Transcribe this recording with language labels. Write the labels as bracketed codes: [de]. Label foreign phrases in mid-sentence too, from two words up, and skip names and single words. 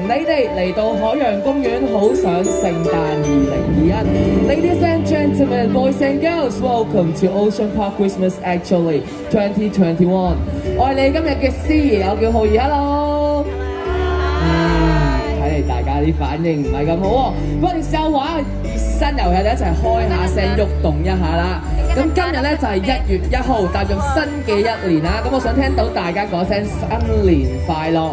[yue] 你哋嚟到海洋公園，好想聖誕 2021。 [en] Ladies and gentlemen, boys and girls, welcome to Ocean Park Christmas Actually 2021。 [yue] 我係你今日嘅司儀，我叫浩兒 ，Hello。睇嚟大家啲反應唔係咁好喎，不過試下玩熱身遊戲，一齊開下聲，喐動一下啦。咁今日咧就係1月1號，踏入新嘅一年啦。咁我想聽到大家講聲新年快樂。